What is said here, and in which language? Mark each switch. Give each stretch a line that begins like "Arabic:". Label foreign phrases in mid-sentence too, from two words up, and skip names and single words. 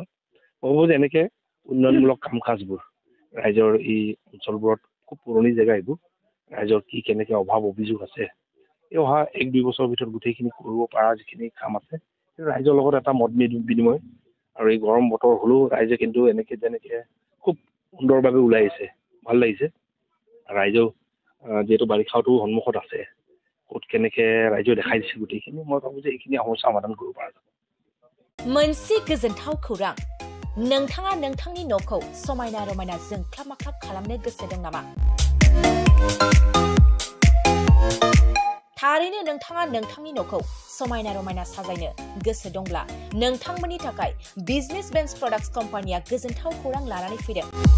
Assamese: মই ভাবোঁ যে এনেকৈ উন্নয়নমূলক কাম কাজবোৰ ৰাইজৰ এই অঞ্চলবোৰত খুব পুৰণি জেগা, এইবোৰ ৰাইজৰ কি কেনেকৈ অভাৱ অভিযোগ আছে, এই অহা 1-2 বছৰৰ ভিতৰত গোটেইখিনি কৰিব পৰা যিখিনি কাম আছে, ৰাইজৰ লগত এটা মত বিনিময়। আৰু এই গৰম বতৰ হ'লেও ৰাইজে কিন্তু এনেকৈ যেনেকৈ খুব সুন্দৰভাৱে ওলাই আহিছে, ভাল লাগিছে। ৰাইজেও যিহেতু বাৰিষাটো সন্মুখত আছে, ক'ত কেনেকৈ ৰাইজেও দেখাই দিছে গোটেইখিনি, মই ভাবোঁ যে এইখিনি সমস্যা সমাধান কৰিব পৰা যাব।
Bodo: मोनसे गोजोनथाव खौरां, नोंथाङा नोंथांनि न'खौ समायना रमायना जोंख्लाब माख्लाब खालामनो गोसो दं नामा? थारैनो नोंथाङा नोंथांनि न'खौ समायना रमायना साजायनो गोसो दंब्ला नोंथांमोननि थाखाय बिजनेस बेन्स प्रडाक्ट्स कम्पानिया गोजोनथाव खौरां लानानै फैदों।